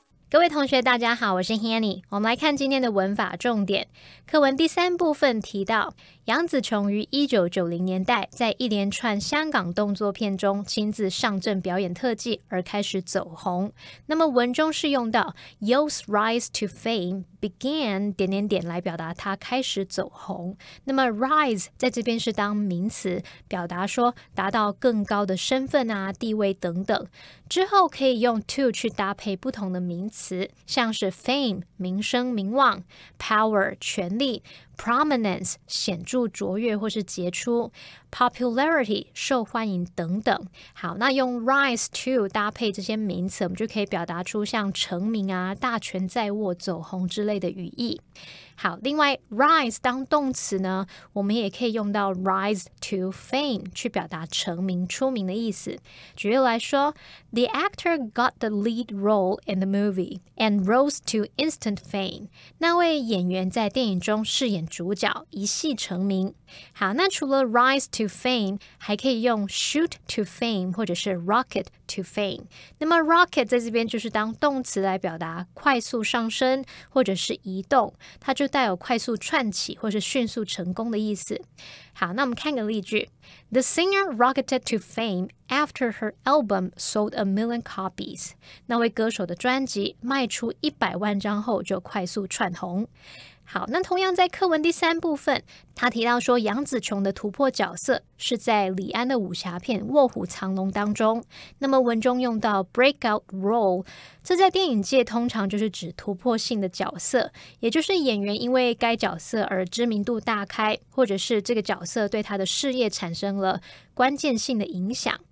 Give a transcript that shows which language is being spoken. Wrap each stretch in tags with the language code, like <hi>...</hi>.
<zh>各位同学大家好，我是 Hanny。我们来看今天的文法重点。课文第3部分提到，杨紫琼于1990年代在一连串香港动作片中亲自上阵表演特技而开始走红。那么文中是用到</zh> <en>Yeoh's rise to fame began ...</en> <zh>来表达她开始走红。那么 rise 在这边是当名词，表达说达到更高的身份啊、地位等等。之后可以用 to 去搭配不同的名词，像是 fame 名声名望， power 权力， prominence 显著卓越或是杰出， popularity 受欢迎等等。好，那用 rise to 搭配这些名词，我们就可以表达出像成名啊、大权在握、走红之类的语义。好，另外 rise 当动词呢，我们也可以用到 rise to fame 去表达成名、出名的意思。举例来说，</zh> <en>The actor got the lead role in the movie and rose to instant fame.</en> <zh>那位演员在电影中饰演主角，一戏成名。好，那除了 rise to fame， 还可以用 shoot to fame 或者是 rocket to fame。那么 rocket 在这边就是当动词来表达快速上升或者是移动，它就带有快速窜起或是迅速成功的意思。好，那我们看个例句。</zh> <en>The singer rocketed to fame after her album sold 1 million copies.</en> <zh>那位歌手的专辑卖出100万张后就快速窜红。好，那同样在课文第3部分，他提到说杨紫琼的突破角色是在李安的武侠片《卧虎藏龙》当中。那么文中用到 breakout role， 这在电影界通常就是指突破性的角色，也就是演员因为该角色而知名度大开，或者是这个角色对他的事业产生了关键性的影响。</zh>